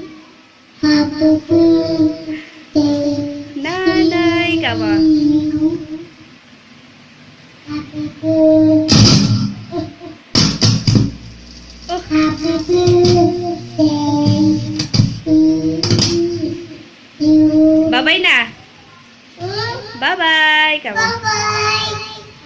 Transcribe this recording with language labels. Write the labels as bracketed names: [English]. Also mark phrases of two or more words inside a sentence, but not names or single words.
[English] Happy birthday [Filipino] Nanay ka ba? [English] to you. Happy birthday. Oh, Happy birthday to you. [Filipino] bye-bye na. Bye-bye ka ba? [English] Bye-bye.